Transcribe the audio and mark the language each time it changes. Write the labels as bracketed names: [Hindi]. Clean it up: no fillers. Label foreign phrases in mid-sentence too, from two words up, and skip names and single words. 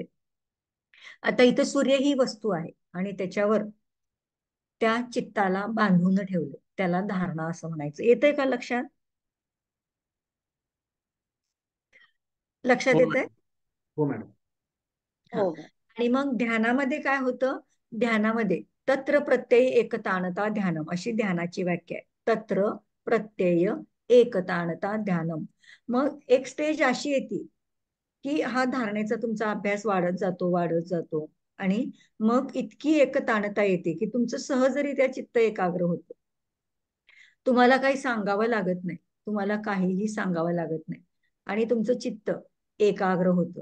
[Marathi] आता इथं सूर्य ही वस्तू आहे आणि त्याच्यावर त्या चित्ताला बांधून ठेवलं, त्याला धारणा असं म्हणायचं. येतंय का लक्षात? लक्षात येतंय? हो मॅडम. हो. आणि मग ध्यानामध्ये काय होतं, ध्यानामध्ये [Sanskrit] तत्र प्रत्यय एकतानता ध्यानम [Marathi] अशी ध्यानाची व्याख्या आहे. [Sanskrit] तत्र प्रत्यय एकतानता ध्यानम. [Marathi] मग एक स्टेज अशी येते की हा धारणेचा तुमचा अभ्यास वाढत जातो आणि मग इतकी एकतानता येते की तुमचं सहजरित्या चित्त एकाग्र होतं. तुम्हाला काही सांगावं लागत नाही, तुम्हाला काहीही सांगावं लागत नाही आणि तुमचं चित्त एकाग्र होतं.